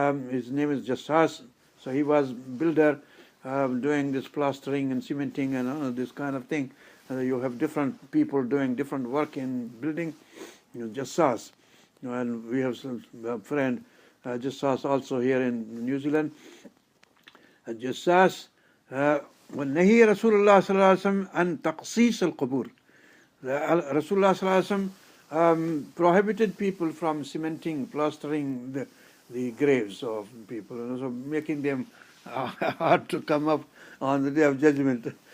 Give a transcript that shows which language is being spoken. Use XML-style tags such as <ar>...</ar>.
<en>his name is Jassas. So he was builder, doing this plastering and cementing and this kind of thing. You have different people doing different work in building. Jassas. And we have some friend, Jassas, also here in New Zealand.</en> <ar>Jassas, ونهي رسول الله صلى الله عليه وسلم عن تقصيص القبور.</ar> <en>Rasulullah sallallahu alaihi wasallam prohibited people from cementing, plastering the graves of people, so making them hard to come up on the day of judgment.</en>